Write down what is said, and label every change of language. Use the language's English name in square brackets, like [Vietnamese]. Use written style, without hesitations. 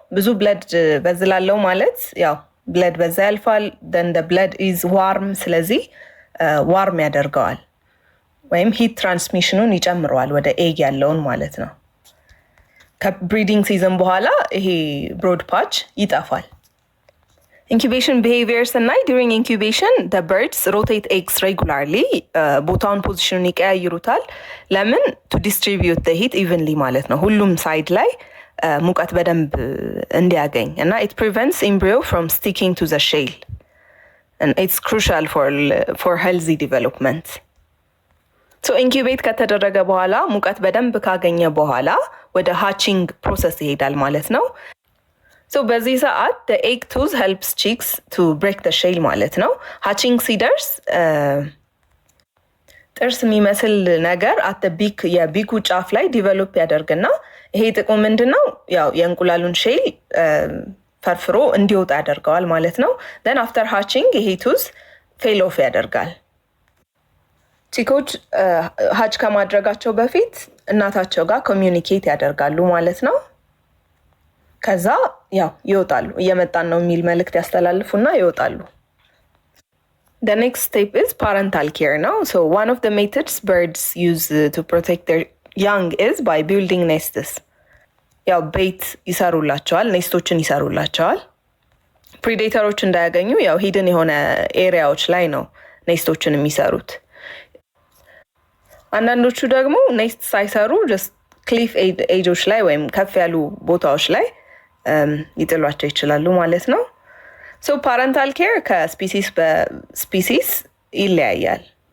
[Amharic] ብዙ ብለድ ቨዝል አለው ማለት ያው ብለድ በዛ ያልፋል። [English] ደን ደ ብለድ ኢዝ ዋርም፣ [Amharic] ስለዚህ ዋርም ያደርገዋል ወይም ሂት ትራንስሚሽኑን ይጨምረዋል ወደ ኤግ ያለውን ማለት ነው። ከብሪዲንግ ሲዝን በኋላ ይሄ ብሮድ ፓች ይጠፋል። ኢንኩቤሽን ቢሄቪየርስ እና ዱሪንግ ኢንኩቤሽን [English] the birds rotate eggs regularly [Amharic] ቦታውን ፖዚሽኑን ይቀያይሩታል። ለምን? [English] to distribute the heat evenly [Amharic] ማለት ነው። ሁሉም ሳይድ ላይ ሙቀት በደንብ እንዲያገኝ እና [English] it prevents embryo from sticking to the shell and it's crucial for healthy development. [Amharic] ሶ ኢንኩቤት ከተደረገ በኋላ ሙቀት በደንብ ካገኘ በኋላ ወደ ሃቺንግ ፕሮሰስ ይሄዳል ማለት ነው። ሶ በዚህ ሰዓት [English] the egg tooth helps chicks to break the shell [Amharic] ማለት ነው። ሃቺንግ ሲደርስ ጥርስ የሚመስል ነገር [English] at the beak [Amharic] የቢኩ ጫፍ ላይ ዲቨሎፕ ያደርግና ይሄ ጥቅሙ ምንድነው? ያው የእንቁላሉን ሼል ፈርፍሮ እንዲወጣ ያደርገዋል ማለት ነው። [English] then after hatching [Amharic] ይሄ [English] tooth fail off [Amharic] ያደርጋል። ቺኮች ሃች ከማድረጋቸው በፊት እናታቸው ጋር ኮሚዩኒኬት ያደርጋሉ ማለት ነው። ከዛ ያው ይወጣሉ፣ እየመጣን ነው የሚል መልእክት ያስተላልፉና ይወጣሉ። [English] The next step is parental care now. So one of the methods birds use to protect their young is by building nests. [Amharic] ያው ቤት ይሰሩላቸዋል፣ ኔስቶችን ይሰሩላቸዋል። ፕሪዴተሮች እንዳያገኙ ያው ሂድን የሆነ ኤሪያዎች ላይ ነው ኔስቶችን የሚሰሩት። አንዳንዶቹ ደግሞ ኔስት ሳይሰሩ ጀስት ክሊፍ ኤጆች ላይ ወይም ከፍ ያሉ ቦታዎች ላይ ይጥሏቸው ይችላሉ ማለት ነው። ሶ ፓረንታል ኬር ከስፒሲስ በስፒሲስ ይለያያል።